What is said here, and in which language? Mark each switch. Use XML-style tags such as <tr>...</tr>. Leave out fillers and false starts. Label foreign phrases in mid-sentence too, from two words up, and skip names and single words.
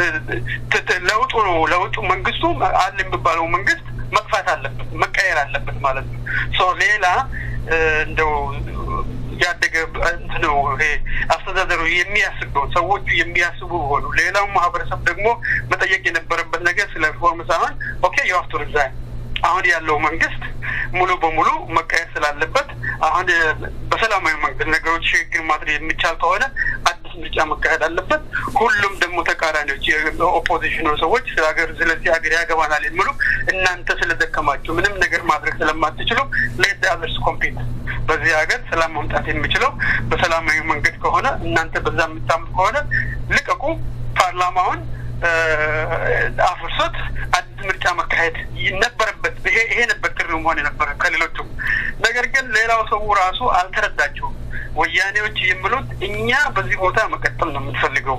<am>ለውጡ መንግስቱ አለ የሚባለው መንግስት መጥፋት አለበት፣ መቀየር አለበት ማለት ነው። ሌላ እንደው ያደገ ነው አስተዳደሩ የሚያስበው ሰዎቹ የሚያስቡ ሆኖ ሌላው ማህበረሰብ ደግሞ መጠየቅ የነበረበት ነገር ስለ ሪፎርም ሳይሆን ኦኬ</am> <en>you have to resign</en> <am>አሁን ያለው መንግስት ሙሉ በሙሉ መቀየር ስላለበት አሁን በሰላማዊ መንገድ ነገሮች ሽግግር ማድረግ የሚቻል ከሆነ አዲስ ምርጫ መካሄድ አለበት። ሁሉም ደግሞ ተቃራኒዎች የኦፖዚሽኑ ሰዎች ስለዚህ ሀገር ያገባናል የሚሉ እናንተ ስለደከማችሁ ምንም ነገር ማድረግ ስለማትችሉ</am> <en>let the others compete</en> <am>በዚህ ሀገር ሰላም ማምጣት የሚችለው በሰላማዊ መንገድ ከሆነ እናንተ በዛ የምታምኑ ከሆነ ልቀቁ ፓርላማውን አፍርሶት አዲስ ምርጫ መካሄድ ይነበርበት ይሄ ነበር ጥሪው መሆን የነበረ ከሌሎቹ ነገር ግን ሌላው ሰው ራሱ አልተረዳቸውም ወያኔዎች የሚሉት እኛ በዚህ ቦታ መቀጠል ነው የምንፈልገው</am>